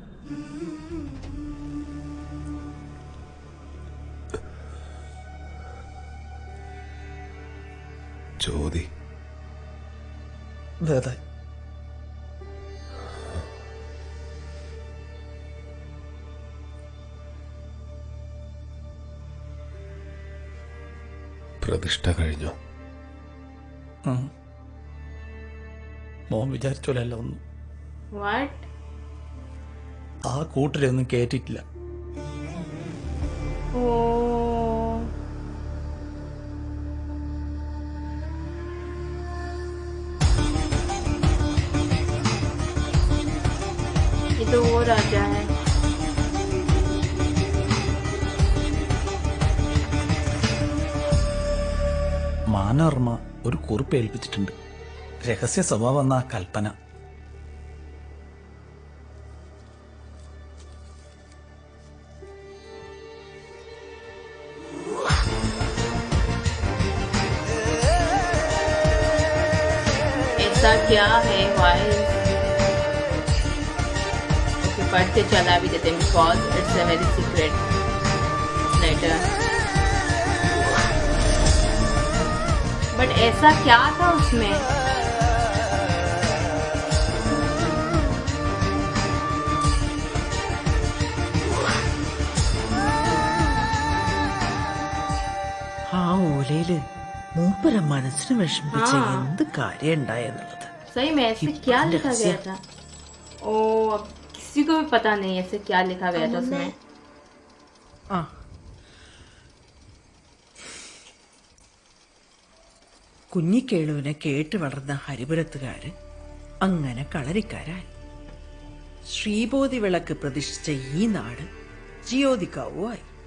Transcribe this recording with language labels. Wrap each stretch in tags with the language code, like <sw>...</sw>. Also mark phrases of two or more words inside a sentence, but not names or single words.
<ml>ചോദി പ്രതിഷ്ഠ കഴിഞ്ഞോ? മോൻ വിചാരിച്ചോലല്ല ഒന്നും. ആ കൂട്ടരൊന്നും കേട്ടിട്ടില്ല.</ml> <hi>तो वो राजा है.</hi> <ml>മാനവർമ്മ ഒരു കുറിപ്പ് ഏൽപ്പിച്ചിട്ടുണ്ട്. രഹസ്യ സ്വഭാവം എന്ന കൽപ്പന.</ml> <hi>ऐसा क्या है भाई? पढ़ते चला भी देते</hi> <en>because it's a very secret letter.</en> <hi>बट ऐसा क्या था उसमें?</hi> <ml>ആ ഓലയില് മൂപ്പര മനസ്സിന് വിഷമിപ്പിച്ച എന്ത് കാര്യം ഉണ്ടായെന്നുള്ളത്.</ml> <hi>सही में ऐसे क्या लिखा गया था? ओ किसी को भी पता नहीं ऐसे क्या लिखा गया था उसमें.</hi> <ml>കുഞ്ഞിക്കേളുവിനെ കേട്ട് വളർന്ന ഹരിപുരത്തുകാര് അങ്ങനെ കളരിക്കാരായി. ശ്രീബോധി വിളക്ക് പ്രതിഷ്ഠിച്ച ഈ നാട് ജ്യോതികാവുമായി.</ml>